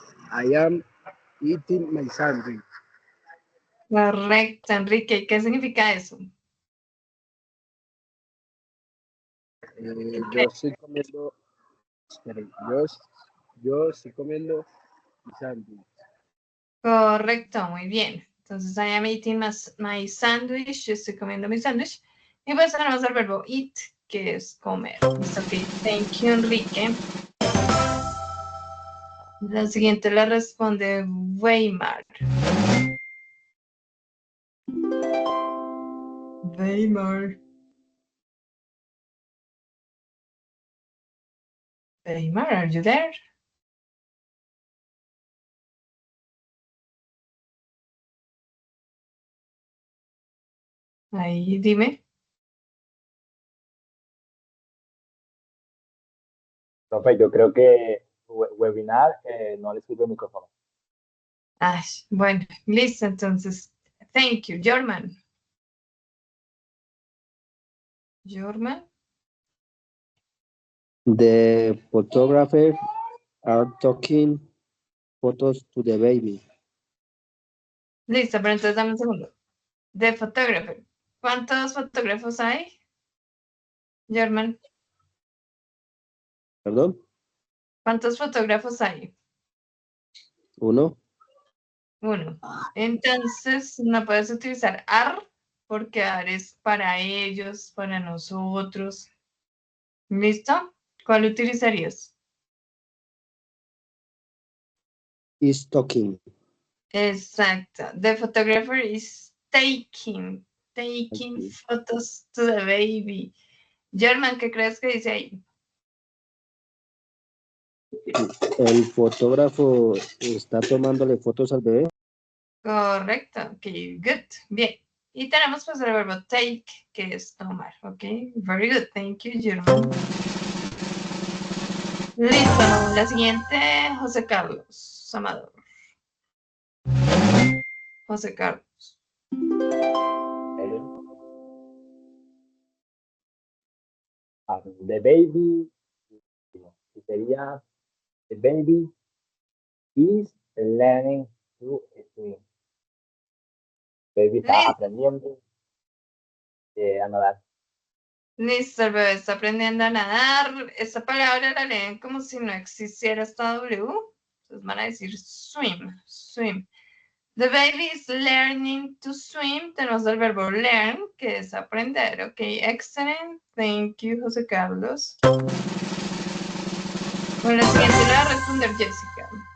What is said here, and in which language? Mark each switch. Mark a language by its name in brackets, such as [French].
[English] I am eating my sandwich. [Spanish] Correcto, Enrique. ¿Qué significa eso? Yo estoy comiendo, esperen, yo estoy comiendo mi sándwich. Correcto, muy bien. [English] Entonces, I am eating my sandwich. [Spanish] Yo estoy comiendo mi sándwich. Y pues tenemos el verbo eat, que es comer. Listo, ok. [English] Thank you, Enrique. [Spanish] La siguiente la responde Weimar. Weimar. [English] Weimar, are you there? [Spanish] Ahí, dime. Profe, yo creo que webinar no le sirve el micrófono. Ay, bueno, listo, entonces. [English] Thank you, Jorman. [Spanish] Jorman. [English] The photographer are taking photos to the baby. [Spanish] Listo, pero entonces dame un segundo. [English] The photographer. [Spanish] ¿Cuántos fotógrafos hay? German. ¿Perdón? ¿Cuántos fotógrafos hay? Uno. Uno. Entonces, no puedes utilizar are, porque are es para ellos, para nosotros. ¿Listo? ¿Cuál utilizarías? [English] Is talking. [Spanish] Exacto. [English] The photographer is taking Okay. photos to the baby. [Spanish] German, ¿qué crees que dice ahí? El fotógrafo está tomándole fotos al bebé. Correcto. Ok, good. Bien. Y tenemos pues el verbo take, que es tomar. [English] Ok, very good. Thank you, German. [Spanish] Listo. La siguiente, José Carlos Amador. José Carlos. [English] The baby, [Spanish] sería, [English] the baby is learning to swim. [Spanish] Baby está aprendiendo a nadar. Listo, el bebé está aprendiendo a nadar. Esta palabra la leen como si no existiera esta W. Entonces van a decir swim, swim. [English] The baby is learning to swim. [Spanish] Tenemos el verbo learn, que es aprender. Ok, excellent. [English] Thank you, José Carlos. [Spanish] Bueno, la siguiente la va a responder Jessica.